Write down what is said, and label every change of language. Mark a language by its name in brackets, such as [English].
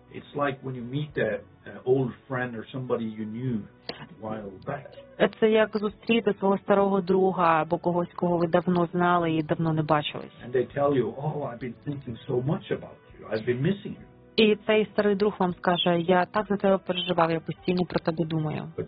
[English] It's like when you meet an old friend or somebody you knew a while back. [Ukrainian] Це як зустріти свого старого друга або когось, кого ви давно знали і давно не бачились. [English] And they tell you, oh, I've been thinking so much about you, I've been missing you. [Ukrainian] І цей старий друг вам скаже, я так за тебе переживав, я постійно про тебе думаю.